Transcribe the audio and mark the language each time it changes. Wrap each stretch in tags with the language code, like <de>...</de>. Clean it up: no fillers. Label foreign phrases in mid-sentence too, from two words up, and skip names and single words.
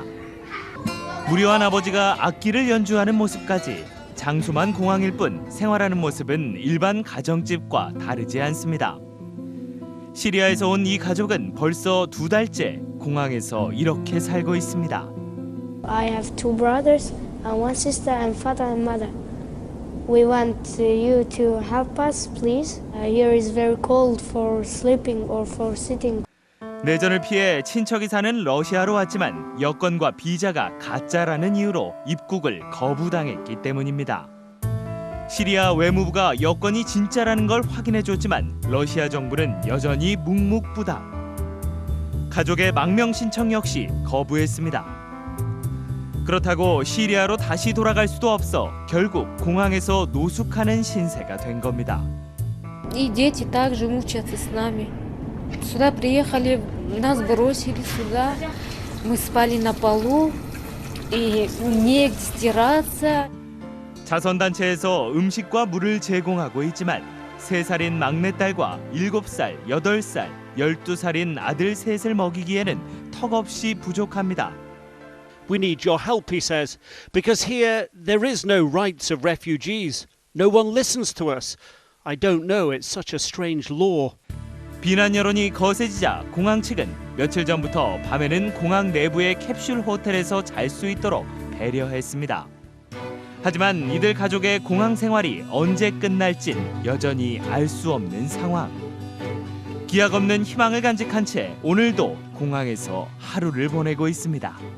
<ko>무료한 아버지가 악기를 연주하는 모습까지 장소만 공항일 뿐 생활하는 모습은 일반 가정집과 다르지 않습니다. 시리아에서 온 이 가족은 벌써 2달째 공항에서 이렇게 살고 있습니다.</ko> <en>I have 2 brothers and 1 sister and father and mother. We want you to help us, please. Here is very cold for sleeping or for sitting.</en> <ko>내전을 피해 친척이 사는 러시아로 왔지만 여권과 비자가 가짜라는 이유로 입국을 거부당했기 때문입니다. 시리아 외무부가 여권이 진짜라는 걸 확인해줬지만 러시아 정부는 여전히 묵묵부답. 가족의 망명 신청 역시 거부했습니다. 그렇다고 시리아로 다시 돌아갈 수도 없어 결국 공항에서 노숙하는 신세가 된 겁니다.</ko> <ru>И дети также мучаются с нами. Сюда приехали, нас бросили сюда. Мы спали на полу, и негде стираться.</ru> <ko>자선단체에서 음식과 물을 제공하고 있지만 3살인 막내딸과 7살, 8살, 12살인 아들 셋을 먹이기에는 턱없이 부족합니다.</ko> <en>We need your help, he says, because here there is no rights of refugees. No one listens to us. I don't know, it's such a strange law.</en> <ko>비난 여론이 거세지자 공항 측은 며칠 전부터 밤에는 공항 내부의 캡슐 호텔에서 잘 수 있도록 배려했습니다. 하지만 이들 가족의 공항 생활이 언제 끝날진 여전히 알 수 없는 상황. 기약 없는 희망을 간직한 채 오늘도 공항에서 하루를 보내고 있습니다.</ko>